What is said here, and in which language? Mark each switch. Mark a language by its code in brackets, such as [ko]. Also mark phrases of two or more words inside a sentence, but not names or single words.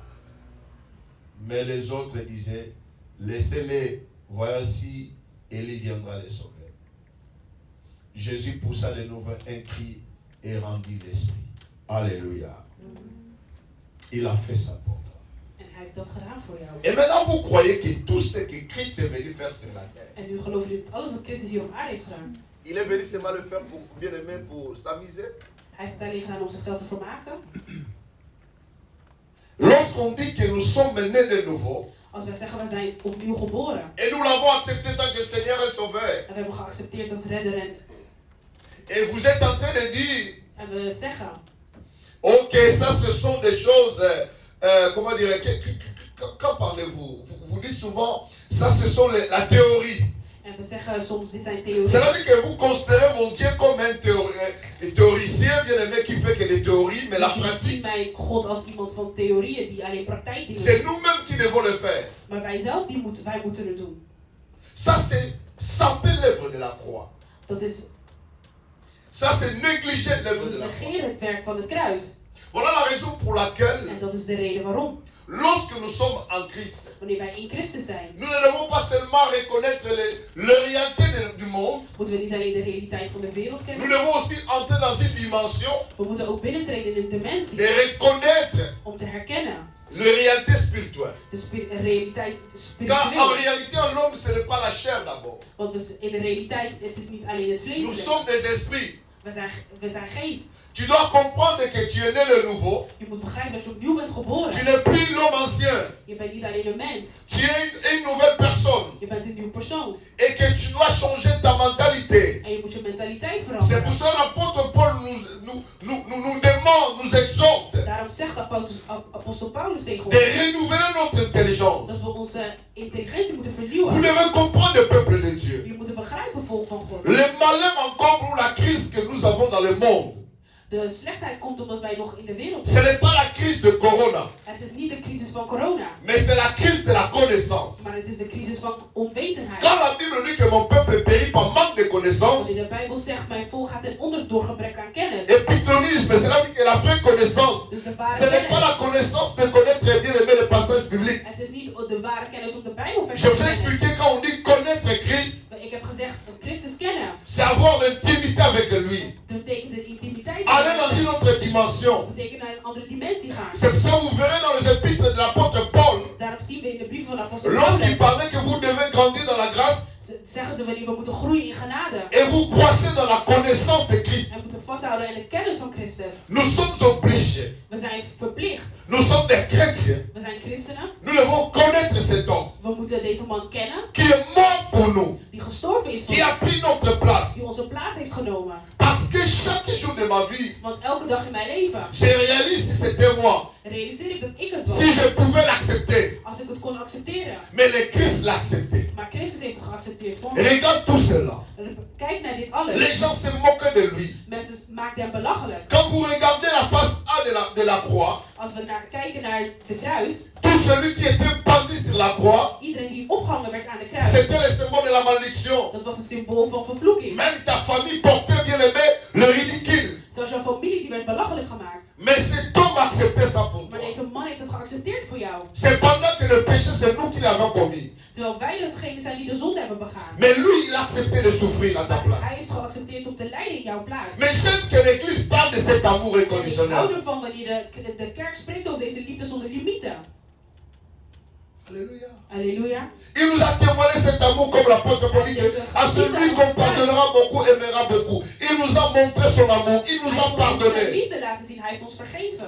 [fr] Mais les autres disaient, laissez-les, voici, Élie viendra les sauver. Jésus poussa de nouveau un cri et rendit l'esprit. Alléluia. Il a fait ça pour toi. Et maintenant vous croyez que tout ce que Christ est venu faire sur la terre. [nl] En nu geloven jullie dat alles wat Christus hier op aarde heeft gedaan. [fr] Il est venu seulement le faire pour bien aimer, pour s'amuser. [nl] Hij is het alleen gedaan om zichzelf te vermaken. [fr] Lorsqu'on dit que nous sommes nés de nouveau, [nl] Als wij zeggen we zijn opnieuw geboren. [fr] et nous l'avons accepté tant que Seigneur et Sauveur, [nl] En we hebben geaccepteerd als redder [fr] et vous êtes en train de dire, [nl] en we zeggen, [fr] ok, ça ce sont des choses, comment dire, quand parlez-vous? Vous dites souvent, ça ce sont la théorie. [nl] en we zeggen soms dit zijn theorieën. [fr] Cela dit que vous considérez mon Dieu comme un théoricien bien aimé qui fait que des théories, mais la [nl] Je zie [fr] pratique, [nl] mijn God als iemand van theorieën die alleen praktijk [fr] c'est [nl] doen. [fr] nous-mêmes qui devons le faire. [nl] Maar wij zelf, wij moeten het doen. [fr] Ça s'appelle l'œuvre de la croix. [nl] Dat is, [fr] Ça c'est négliger l'œuvre [nl] dat [fr] de [nl] is [fr] la croix. [nl] negeren het werk van het kruis. [fr] Voilà la raison pour laquelle, [nl] En dat is de reden waarom. [fr] lorsque nous sommes en Christ, [nl] Wanneer wij in Christus zijn, [fr] nous ne devons pas seulement reconnaître les réalités du monde, [nl] moeten we niet alleen de realiteit van de wereld [fr] nous [nl] kennen. [fr] devons aussi entrer dans une dimension [nl] We moeten ook binnentreden in een dimensie [fr] de reconnaître [nl] om te herkennen [fr] les réalités spirituelles. [nl] de realiteit [fr] Car en [nl] spiritueel. [fr] réalité, l'homme, ce n'est pas la chair d'abord. [nl] Want in de realiteit, het is niet alleen het [fr] Nous [nl] vlees. [fr] sommes des esprits. [nl] We zijn geest. [fr] Tu dois comprendre que tu es né de nouveau. [nl] Je moet begrijpen dat je opnieuw bent geboren. [fr] Tu n'es plus l'homme ancien. [nl] Je bent niet alleen een mens. [fr] Tu es une nouvelle personne. [nl] Je bent een nieuw persoon. [fr] Et que tu dois changer ta mentalité. [nl] En je moet je mentaliteit [fr] C'est pour [nl] veranderen. [fr] ça que l'apôtre Paul nous demande, nous exhorte [nl] Daarom zegt apostel Paulus tegen ons [fr] de renouveler notre intelligence. [nl] dat we onze intelligentie moeten [fr] Vous [nl] vernieuwen. [fr] devez comprendre le peuple de Dieu. [nl] Je moet begrijpen, volk van God. [fr] Le malheur encore [nl] De slechtheid komt omdat wij nog in de wereld [fr] Ce [nl] zijn. [fr] n'est pas la crise de Corona, [nl] Het is niet de crisis van corona, [fr] mais c'est la crise de la connaissance. [nl] maar het is de crisis van onwetendheid. [fr] Quand la Bible dit que mon peuple périt par manque de connaissance, [nl] Wanneer de Bijbel zegt, mijn volk gaat ten onder door gebrek aan kennis. épignonisme, [fr] c'est là que la vraie connaissance. [nl] Dus de [fr] Ce [nl] ware [fr] n'est pas [nl] kennis. [fr] la connaissance de connaître bien aimé le passage biblique. [nl] Het is niet de ware kennis om de Bijbelvers [fr] Je [nl] te [fr] vous ai [nl] kennen. [fr] expliqué quand on dit connaître Christ, [nl] Ik heb gezegd, Christus kennen. [fr] c'est avoir l'intimité avec lui. [nl] Dat betekent de intimiteit. [fr] Aller dans une autre dimension. [nl] Dat betekent naar een andere dimensie gaan. [fr] C'est pour ça que vous verrez dans les épîtres de l'apôtre Paul, [nl] Daarom zien we in de brief van de apostel [fr] lorsqu'il [nl] Paulus, [fr] parlait que vous devez grandir dans la grâce [nl] zeggen ze wanneer we moeten groeien in genade. [fr] et vous croissez dans la connaissance de Christ. [nl] En moeten vasthouden in de kennis van Christus. [fr] Nous sommes obligés, [nl] We zijn verplicht. [fr] nous sommes des chrétiens, [nl] We zijn christenen. [fr] nous devons connaître cet homme [nl] We moeten deze man kennen. [fr] qui est mort pour nous, [nl] Die gestorven is voor [fr] qui a [nl] ons. [fr] pris notre place. [nl] Die onze plaats heeft genomen. [fr] Parce que chaque jour de ma vie, [nl] Want elke dag in mijn leven [fr] je réalise si c'était moi, [nl] realiseer ik dat ik het was. [fr] si je pouvais l'accepter. [nl] Als ik het kon accepteren. [fr] Mais le Christ l'a accepté. [nl] Maar Christus heeft het geaccepteerd voor me. [fr] Regarde tout cela. [nl] Kijk naar dit alles. [fr] Les gens se moquent de lui. [nl] Mensen maken hem belachelijk. [fr] Quand vous regardez la face A de la croix, [nl] Als we kijken naar de kruis. [fr] tout celui qui était pendu sur la croix, [nl] Iedereen die opgehangen werd aan de kruis. [fr] c'était le symbole de la malédiction. [nl] Dat was een symbool van vervloeking. [fr] Même ta famille portait bien aimé le ridicule. [nl] Zoals jouw familie die werd belachelijk gemaakt. [fr] Mais cet homme acceptait ça pour [nl] Maar [fr] toi. [nl] deze man heeft het geaccepteerd voor jou. [fr] C'est pendant que le péché, c'est nous qui l'avons commis. [nl] Terwijl wij degene zijn die de zonde hebben begaan. [fr] Mais lui, il a accepté de souffrir à ta [nl] Maar [fr] place. [nl] hij heeft geaccepteerd om te lijden in jouw plaats. [fr] Mais j'aime que l'Église parle de cet amour [nl] En ik hou [fr] inconditionnel. [nl] ervan wanneer de kerk spreekt over deze liefde zonder limieten. [fr] Alléluia. [nl] Halleluja. [fr] Il nous a témoigné cet amour comme l'apôtre Paul dit que à celui qu'on pardonnera beaucoup, aimera beaucoup. Il nous a montré son amour, il nous [nl] Hij [fr] a [nl] heeft ons zijn [fr] pardonné. [nl] liefde laten zien. Hij heeft ons vergeven.